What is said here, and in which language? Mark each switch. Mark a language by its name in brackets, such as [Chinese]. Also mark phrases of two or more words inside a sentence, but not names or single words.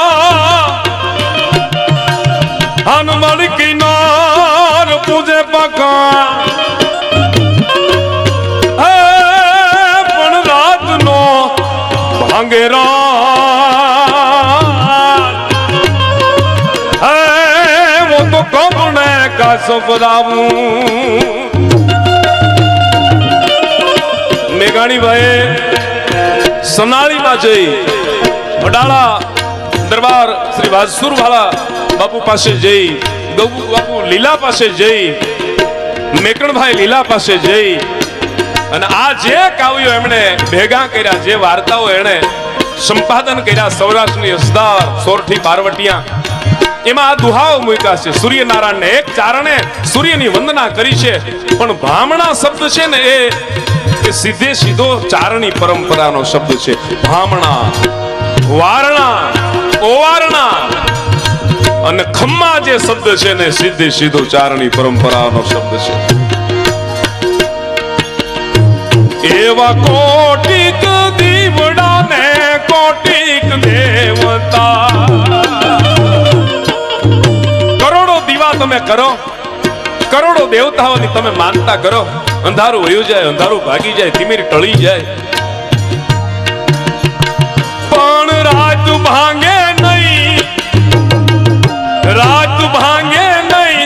[Gujarati] હનુમાન કી નાર પૂજે પકા પણ રાત નો ભાંગેરા મેઘાણી ભાઈ સનાલી મેં જઈ વડાલા દરબાર શ્રી વાજસૂર વાલા બાપુ પાસે જઈ ગબૂ બાપુ લીલા પાસે જઈ મેકણ ભાઈ લીલા પાસે જઈ અને આ જે કાવ્યો એમણે ભેગા કર્યા જે વાર્તાઓ એણે સંપાદન કર્યા સૌરાષ્ટ્રની હસદાર સોરઠી બારવટિયા એમા આ દુહાઓ મૂક્યા છે। સૂર્યનારાયણ ને એક ચારણે સૂર્યની વંદના કરી છે પણ ભામણા શબ્દ છે ને એ સીધે સીધો ચારણી પરંપરાનો શબ્દ છે। ભામણા વારણા ઓવારણા અને ખમ્મા જે શબ્દ છે ને સીધે સીધો ચારણી પરંપરાનો શબ્દ છે। એવા કોટિક દીવડા ને કોટિક દેવતા. કરોડો દીવા તમે કરો, કરોડો દેવતાઓની તમે માનતા કરો, અંધારું વયું જાય, અંધારું ભાગી જાય, તિમિર ટળી જાય, પણ રાત ભાંગે નહીં, રાત ભાંગે નહીં.